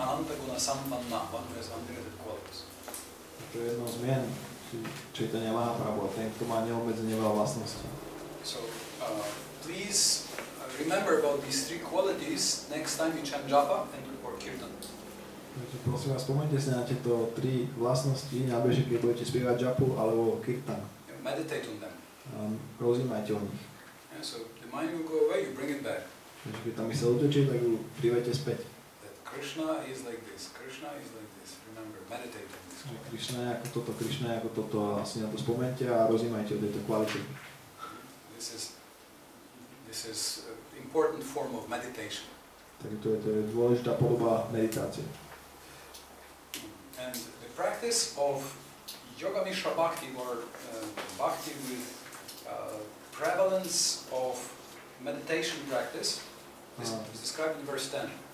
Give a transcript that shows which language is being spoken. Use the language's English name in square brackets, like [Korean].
[English] Ananta Guna Sampanna, one who has unlimited qualities. [Slovak] To je jedno z mien Chaitanya Mahaprabhu, ten, kto má neobmedzene veľa vlastností. [English] So please remember about these three qualities next time you chant japa or kirtan. [Slovak] Takže prosím vás, spomeňte si na tieto tri vlastnosti na beží, keď budete spievať japu alebo kirtan. [English] Meditate on them. [Slovak] Rozímajte o nich. [English] Yeah, so the mind will go away, you bring it back. [Slovak] Takže keď tam mysel utečie, tak ju privete späť. [English] That Krishna is like this, Krishna is like this. Remember, meditate on this. [Slovak] Krišna je ako toto a si na to spomeňte a rozímajte o tejto kvalite. [English] This is an important form of meditation. [Slovak] Takže to je dôležitá podoba meditácie. [English] And the practice of Yoga Mishra Bhakti or Bhakti with prevalence of meditation practice is described in verse 10.